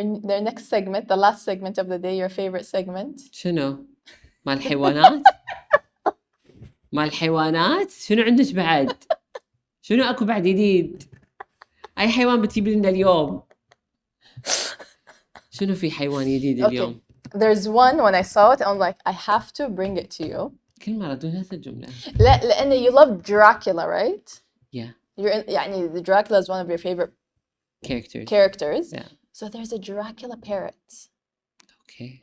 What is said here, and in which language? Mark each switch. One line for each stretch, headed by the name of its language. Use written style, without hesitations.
English: Their next segment, the last segment of the day, your favorite segment.
Arabic: شنو؟ مال الحيوانات؟ مال الحيوانات؟ شنو عندك بعد؟ شنو أكو بعد جديد؟ أي حيوان بتجيب لنا اليوم؟ شنو في حيوان جديد اليوم؟
English: There's one when I saw it I'm like I have to bring it to you.
Arabic: كل مرة تقول نفس الجملة.
English: لا لأن you love Dracula, right? Yeah. يعني the Dracula is one of your favorite characters. Yeah. So there's a Dracula parrot. Okay.